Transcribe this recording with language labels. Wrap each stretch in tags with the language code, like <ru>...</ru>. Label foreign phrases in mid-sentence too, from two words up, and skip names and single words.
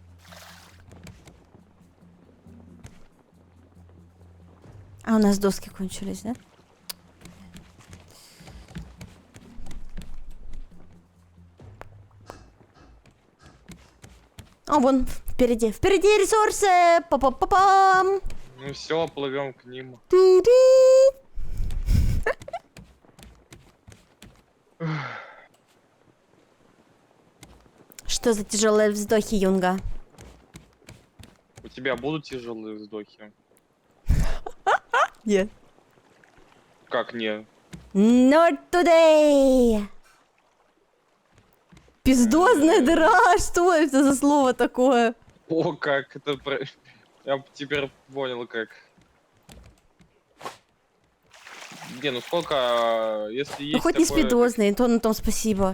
<ru>А у нас доски кончились, да? А, вон, впереди. Впереди ресурсы! Па-па-па-пам! Ну все, плывем к ним. Ту-ду! Что за тяжелые вздохи, Юнга? У тебя будут тяжелые вздохи? Нет. Как не?</ru> <en>Not today!</en> <ru>Пиздозная дыра! Что это за слово такое? О, как это... Я теперь понял, как. Не, ну сколько... Если есть Ну хоть не такое, спидозный, то на том спасибо.</ru>